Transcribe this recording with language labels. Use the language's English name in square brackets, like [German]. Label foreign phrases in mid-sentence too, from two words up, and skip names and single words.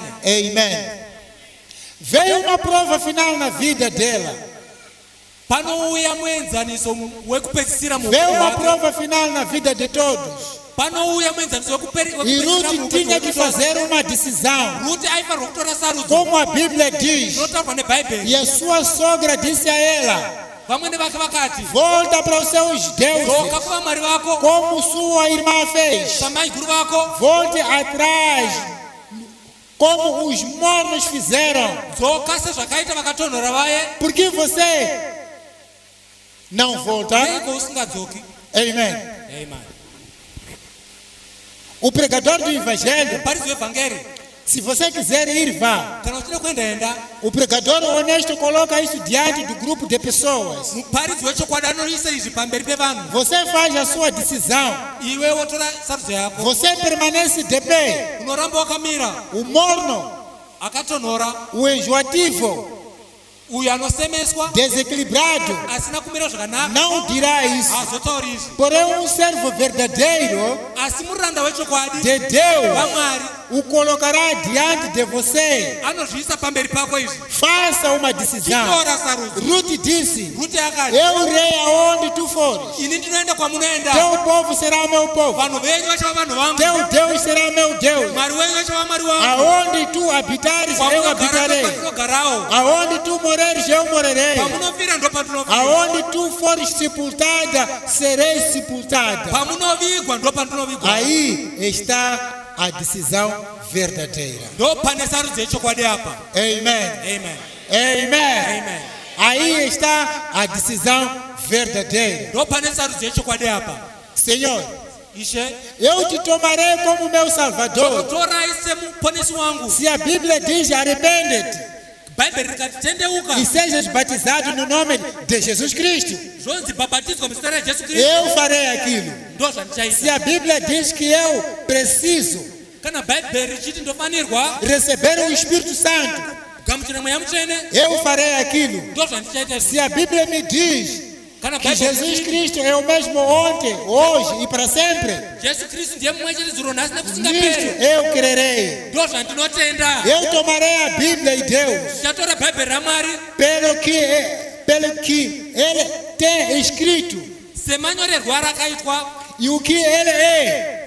[Portuguese] Amém. Veio uma prova final na vida dela. [Shona] Panouya muenzaniso wekupedzisira [Portuguese] Veio uma [Shona] muhupenyu wake. [Portuguese] prova final na vida de todos. [Shona] Panouya muenzaniso [Portuguese] E [Shona] wekupedzisira [Portuguese] Ruth [Shona] muhupenyu [Portuguese] tinha que [Shona] wake. [Portuguese] fazer uma decisão, [Shona] Ruti aifanirwa kutora sarudzo. [Portuguese] como a Bíblia diz. [Shona] Zvinotaurwa nebhaibheri. [Portuguese] E a sua sogra disse a ela: [Shona] Vamwene vake vakati. [Portuguese] volta para os seus [Shona] Dzoka [Portuguese] deuses, [Shona] kuvamwari vako. [Portuguese] como sua irmã fez. [Shona] Samai guru vako. [Portuguese] Volte atrás, como os mornos fizeram. [Shona] Dzoka sezvakaita vakatonhora vaye. [Portuguese] Por que você não volta? [Shona] Seiko usingadzoki. [Portuguese] Amém. [Shona] Amen. [Portuguese] O pregador do evangelho, [Shona] Muparidzi wevhangeri. [Portuguese] se você quiser ir, vá. [Shona] Kana uchida kuenda enda. [Portuguese] O pregador honesto coloca isso diante do grupo de pessoas. [Shona] Muparidzi wechokwadi anoisa izvi pamberi pevanhu. [Portuguese] Você faz a sua decisão. [Shona] Iwe wotora sarudzo yako. [Portuguese] Você permanece de pé. [Shona] Unoramba wakamira. [Portuguese] O morno, [Shona] Akatonhora. [Portuguese] o enjoativo, [Shona] uyo anosemeswa [Portuguese] desequilibrado [Shona] asina kumira zvakanaka [Portuguese] não dirá isso. [Shona] hazotauri izvi. [Portuguese] Porém, servo verdadeiro [Shona] asi muranda wechokwadi [Portuguese] de Deus [Shona] waMwari [Portuguese] o colocará diante de você. [Shona] anozviisa pamberi pako izvi. [Portuguese] Faça uma decisão. [Shona] Chitora sarudzo. [Portuguese] Ruth disse: [Shona] Rute akati [Portuguese] eu irei aonde tu fores. [Shona] ini ndinoenda kwamunoenda. [Portuguese] Teu povo será meu povo. [Shona] Vanhu venyu vachava vanhu vangu. [Portuguese] Teu Deus será meu Deus. [Shona] Mwari wenyu vachava Mwari wangu. [Portuguese] Aonde tu habitares, eu habitarei. [Shona] Kwamunogarawo. [Portuguese] Aonde tu moreres, eu morarei. [Shona] Pamunofira ndo pandinovira. [Portuguese] Aonde tu fores sepultada, serei sepultada. [Shona] Pamunovigwa ndo pandinovigwa. [Portuguese] Aí está a decisão verdadeira. [Shona] Ndo pane sarudzo yechokwadi apa. [Portuguese] Amen. [Shona] Amen. [Portuguese] Amen. [Shona] Amen. [Portuguese] Aí está a decisão verdadeira. [Shona] Ndo pane sarudzo yechokwadi apa. [Portuguese] Senhor, [Shona] Ishe [Portuguese] eu te tomarei como meu Salvador. [Shona] torai semuponesi wangu. [Portuguese] Se a Bíblia diz arrepende-te [Shona] Bhaibheri rikati tendeuka [Portuguese] e sejas batizado no nome de Jesus Cristo, [Shona] zvonzi bhabhatidzwa muzita raJesu Kristu [Portuguese] eu farei aquilo. [Shona] ndo zvandichaita. [Portuguese] Se a Bíblia diz que eu preciso [Shona] Kana bhaibheri richiti ndofanirwa [Portuguese] receber o Espírito Santo, [Shona] kugamuchira mweya mutsvene [Portuguese] eu farei aquilo. [Shona] ndo zvandichaita. [Portuguese] Se a Bíblia me diz [Shona] Kana [Portuguese] que Jesus Cristo é o mesmo ontem, hoje e para sempre, [Shona] Jesu Kristu ndiye mumwe chete dzulo nhasi [Portuguese] nisto [Shona] nekusingaperi [Portuguese] eu crerei. [Shona] ndo zvandinotenda. [Portuguese] Eu tomarei a Bíblia e Deus [Shona] Ndichatora bhaibheri raMwari [Portuguese] pelo que Ele tem escrito [Shona] semanyorerwa rakaitwa [Portuguese] e o que Ele é.